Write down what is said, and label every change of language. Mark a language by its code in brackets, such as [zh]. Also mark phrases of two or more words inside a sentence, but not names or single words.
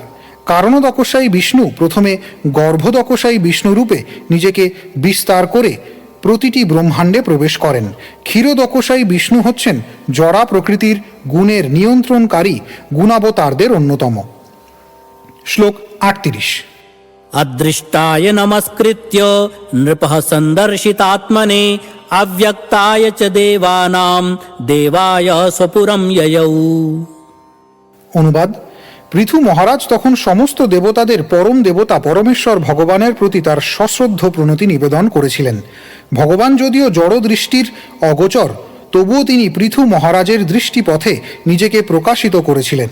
[bn] কারণদকশায়ী বিষ্ণু প্রথমে গর্ভদকশায়ী বিষ্ণু রূপে নিজেকে বিস্তার করে প্রতিটি ব্রহ্মাণ্ডে প্রবেশ করেন। ক্ষীরদকশায়ী বিষ্ণু হচ্ছেন জড়া প্রকৃতির গুণের নিয়ন্ত্রণকারী গুণাবতারদের অন্যতম। শ্লোক 38। [sa] अदृष्टाय नमस्कृत्य नृपः सन्दर्शितात्मने अव्यक्ताय च देवानां देवाय स्वपुरं ययौ। [bn] অনুবাদ: পৃথু মহারাজ তখন সমস্ত দেবতাদের পরম দেবতা পরমেশ্বর ভগবানের প্রতি তার সশ্রদ্ধ প্রণতি নিবেদন করেছিলেন। ভগবান যদিও জড় দৃষ্টির অগোচর, তবুও তিনি পৃথু মহারাজের দৃষ্টিপথে নিজেকে প্রকাশিত করেছিলেন।